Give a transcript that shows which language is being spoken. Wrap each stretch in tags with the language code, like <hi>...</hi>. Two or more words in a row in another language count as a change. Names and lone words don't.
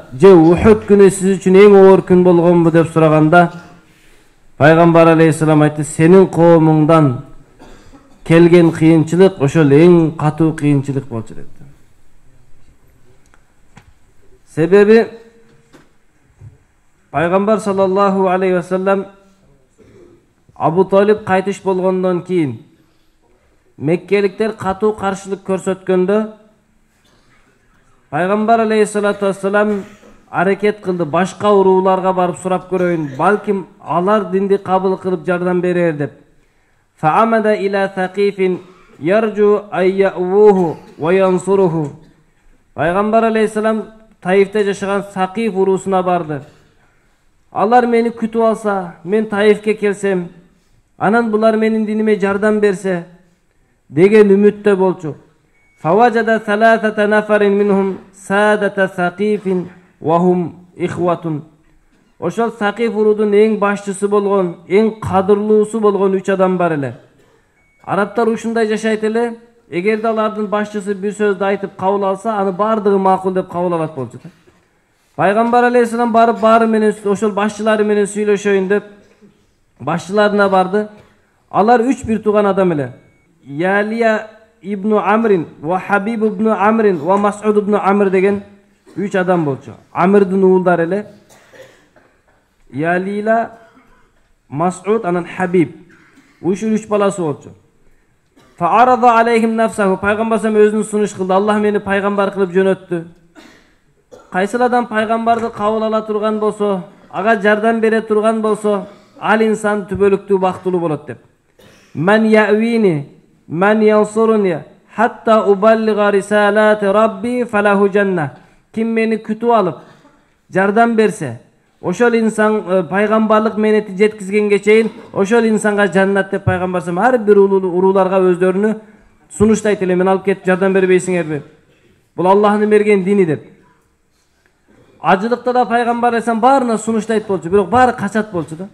<ky>Же Ухуд күнү сиз үчүн эң оор күн болгонбу деп сураганда, пайгамбар алейхиссалам айтты: "Сенин коомуңдан келген кыйынчылык ошол эң катуу кыйынчылык болчу" деп. Себеби пайгамбар</ky> <ar>صلى الله عليه وسلم</ar> <ky>Абу Талиб кайтыш болгондон кийин Меккеликтер катуу каршылык көрсөткөндө, пайгамбар</ky> <ar>عليه الصلاة والسلام</ar> <ky>аракет кылды, башка урууларга барып сурап көрөйүн, балким алар динди кабыл кылып жардам берер деп.</ky> <ar>فعمد إلى ثقيف يرجو أن يؤووه وينصروه.</ar> <ky>Пайгамбар алейхиссалам Таифте жашаган Сакиф уруусуна барды. Алар мени күтүп алса, мен Таифке келсем, анан булар менин диниме жардам берсе деген үмүттө болчу.</ky> <ar>فوجد ثلاثة نفر منهم سادة ثقيف وهم إخوة.</ar> <ky>Ошол Сакиф уруудун эң башчысы болгон, эң кадырлуусу болгон 3 адам бар эле. Арабтар ушундай жашайт эле, эгерде алардын башчысы бир сөздү айтып кабыл алса, аны бардыгы макул деп кабыл алат болчу. Пайгамбар алейхиссалам барып баары менен ошол башчылары менен сүйлөшөйүн деп башчыларына барды. Алар 3 бир тууган адам эле. Ялия ибн Амрин ва Хабиб ибн Амрин ва Мас'уд ибн Амр деген 3 адам болчу. Амрдын уулдары эле. Ялила, Мас'уд, анан Хабиб. Ушул 3 баласы болчу.</ky> <ar>فعرض عليهم نفسه.</ar> <ky>Пайгамбар өзүнүн сунуш кылды. Аллах мени пайгамбар кылып жөнөттү. Кайсыл адам пайгамбарды кабыл ала турган болсо, ага жардам бере турган болсо, ал инсан түбөлүктүү бактылуу болот деп.</ky> <ar>من يؤويني من ينصرني حتى أبلغ رسالة ربي فله الجنة.</ar> <ky>Ким мени күтүп алып, жардам берсе, ошол инсан пайгамбарлык менети жеткизгенге чейин, ошол инсанга жаннат деп пайгамбар ар бир урууларга өздөрүнү сунуштайт эле. Мен алып кетип жардам бербейсиңерби? Бул Аллахтын берген дини деп. Ажылыкта да пайгамбар эсен баарына сунуштайт болчу, бирок баары качат болчу да.</ky>